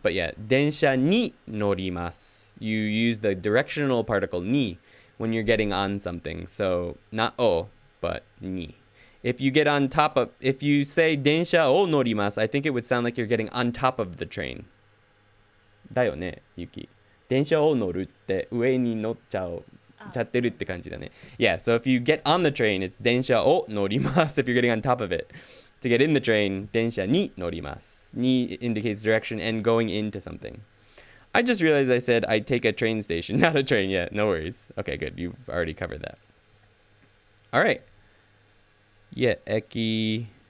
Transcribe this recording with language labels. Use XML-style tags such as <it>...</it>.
<en>But yeah,</en> <ja>densha ni norimasu.</ja> <en>You use the directional particle ni when you're getting on something. So not o, but ni. If you get on top of, if you say</en> <ja>densha o norimasu,</ja> <en>I think it would sound like you're getting on top of the train.</en> <ja>だよね, Yuki. 電車を乗るって上に乗っちゃってるって感じだね.</ja> <en>Yeah, so if you get on the train, it's</en> <ja>電車を乗ります</ja> <en>if you're getting on top of it. To get in the train,</en> <ja>電車に乗ります.</ja> <en>Ni indicates direction and going into something. I just realized I said I'd take a train station, not a train yet. No worries. Okay, good. You've already covered that. All right. Yeah, Eki.</en>